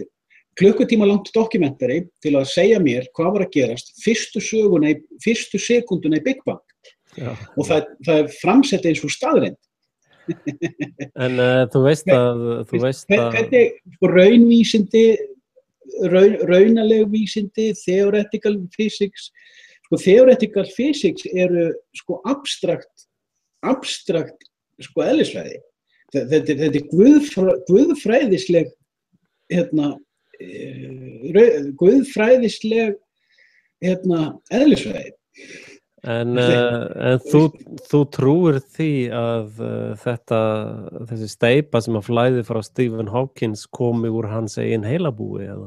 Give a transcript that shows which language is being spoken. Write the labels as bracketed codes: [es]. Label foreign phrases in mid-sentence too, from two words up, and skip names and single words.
[is] Klukkutíma langt dokumentari til að segja mér hvað var að gerast fyrstu sekúnduna í Big Bang. Já. Og það framsett eins og staðreind. En þú veist að hvernig raunvísindi, raunaleg vísindi, [en] theoretical physics, theoretical physics [is] eru abstrakt eðlisfræði. Þetta er guðfræðisleg eðlisfræði. En þú trúir því að þessi steypa sem að flæði frá Stephen Hawking komi úr hans eigin heilabúi, eða?